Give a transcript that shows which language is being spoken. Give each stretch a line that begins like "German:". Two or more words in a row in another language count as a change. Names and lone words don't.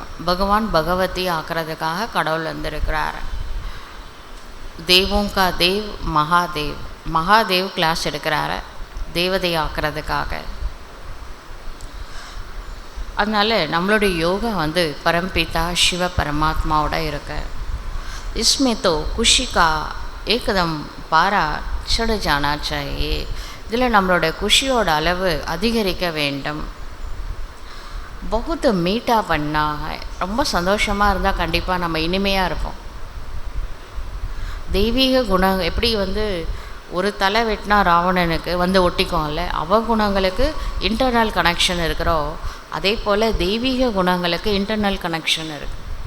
Tamil: பகவான் பகவதி ஆக்கிறதுக்காக கடவுள் வந்திருக்கிறார்.
Hindi: देवों का देव महादेव.
Tamil: மகாதேவ் கிளாஸ் எடுக்கிறாரு தேவதை ஆக்கிறதுக்காக. அதனால் நம்மளுடைய யோகா பரம்பிதா சிவ பரமாத்மாவோட இருக்கு.
Hindi: इसमें तो खुशी का एकदम पारा चढ़ जाना चाहिए.
Tamil: இதில் நம்மளோட குஷியோட அளவு அதிகரிக்க வேண்டும்.
Hindi: बहुत मीठा
Tamil: பண்ணா ரொம்ப சந்தோஷமாக இருந்தால் கண்டிப்பாக நம்ம இனிமையாக இருப்போம். தெய்வீக குணம் எப்படி ஒரு தலை வெட்டினா ராவணனுக்கு ஒட்டிக்கும்ல, அவகுணங்களுக்கு
English: internal connection
Tamil: இருக்கிறோ அதே போல் தெய்வீக குணங்களுக்கு
English: internal connection
Tamil: இருக்குது.